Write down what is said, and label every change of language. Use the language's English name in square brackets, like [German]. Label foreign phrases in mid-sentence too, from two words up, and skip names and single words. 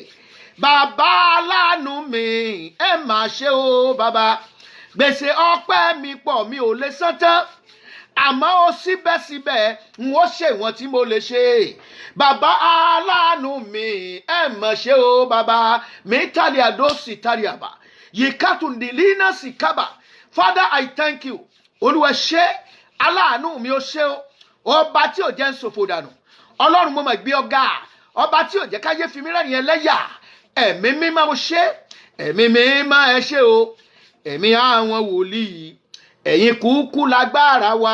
[Yoruba] Bàbá aláàánú mi ẹ máa ṣe o bàbá. Gbèsè ọpẹ́ mi pọ̀ mi ò lè san tán, àmọ́ ó síbẹ̀síbẹ̀ n ó ṣe wọ́n tí mo lè ṣe. Bàbá aláàánú mi ẹ máa ṣe o bàbá. Mi tali adosi tali aba yikatundilina sikaba. [English] Father, I thank you. [Yoruba] Olúwa ṣé, aláàánú mi ó ṣé o, ọba tí ò jẹ́ ń ṣòfò dànù. Ọlọ́run mo máa gbé ọ̀gá, ọba tí ò jẹ́ káyé fi mí rẹ́rìn ẹlẹ́yà. Ẹ̀mí mímọ́ mo ṣé, ẹ̀mí mímọ́ ẹ ṣé o. Ẹ̀mí àwọn wòlíì, ẹ̀yin kúkú lágbára wa.